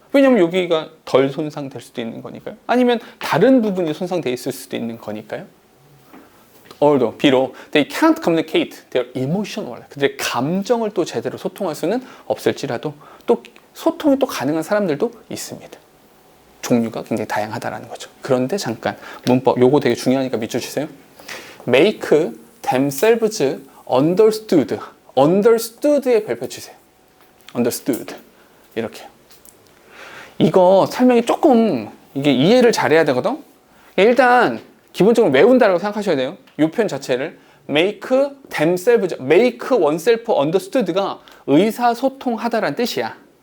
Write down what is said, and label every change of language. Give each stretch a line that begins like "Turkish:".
Korean: 왜냐면 여기가 덜 손상될 수도 있는 거니까요. 아니면 다른 부분이 손상돼 있을 수도 있는 거니까요.
English: Although,
Korean: 비록
English: they can't communicate their emotion well.
Korean: 그들의 감정을 또 제대로 소통할 수는 없을지라도 또 소통이 또 가능한 사람들도 있습니다. 종류가 굉장히 다양하다라는 거죠. 그런데 잠깐 문법 요거 되게 중요하니까 밑줄 치세요.
English: Make themselves understood.
Korean: understood의 별표 치세요. understood 이렇게. 이거 설명이 조금 이게 이해를 잘해야 되거든. 일단 기본적으로 외운다라고 생각하셔야 돼요. 이 표현 자체를
English: make themselves, make oneself understood
Korean: 가 의사소통하다라는 뜻이야.